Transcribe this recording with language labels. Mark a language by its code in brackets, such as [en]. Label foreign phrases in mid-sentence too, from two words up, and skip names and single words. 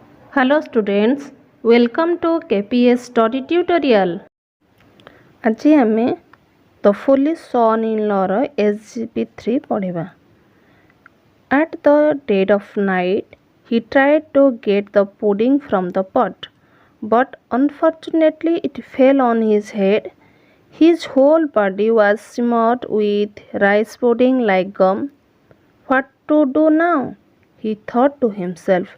[en] Hello students, welcome to KPS study tutorial. [or] आज आमे द फुलिश son-in-law रो SGP3 पढ़िबा. [en] At the dead of night, he tried to get the pudding from the pot, but unfortunately it fell on his head. His whole body was smeared with rice pudding like gum. What to do now? He thought to himself.